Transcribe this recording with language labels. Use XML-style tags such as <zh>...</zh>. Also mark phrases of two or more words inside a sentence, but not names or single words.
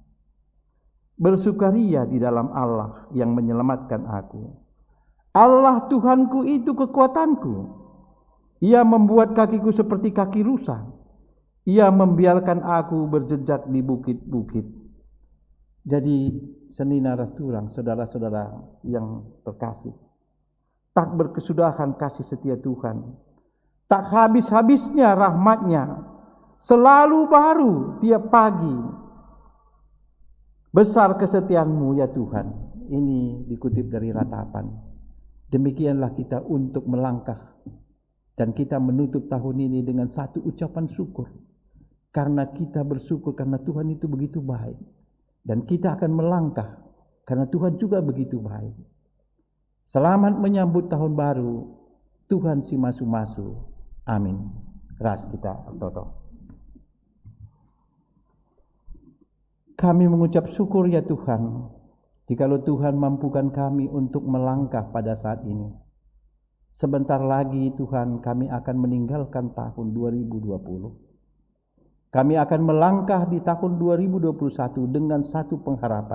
<id>Bersukaria di dalam Allah yang menyelamatkan aku. Allah Tuhanku itu kekuatanku. Ia membuat kakiku seperti kaki rusa. Ia membiarkan aku berjejak di bukit-bukit.</id> <btx>Jadi senina rasturang,</btx> <id>saudara-saudara yang terkasih, tak berkesudahan kasih setia Tuhan, tak habis-habisnya rahmat-Nya, selalu baru tiap pagi. Besar kesetiaan-Mu ya Tuhan. Ini dikutip dari Ratapan. Demikianlah kita untuk melangkah. Dan kita menutup tahun ini dengan satu ucapan syukur. Karena kita bersyukur karena Tuhan itu begitu baik. Dan kita akan melangkah karena Tuhan juga begitu baik. Selamat menyambut tahun baru.</id> <btx>Tuhan si masu-masu. Amin. Ras kita Toto.</btx> <id>Kami mengucap syukur ya Tuhan, jikalau Tuhan mampukan kami untuk melangkah pada saat ini. Sebentar lagi Tuhan kami akan meninggalkan tahun 2020. Kami akan melangkah di tahun 2021 dengan satu pengharapan.</id>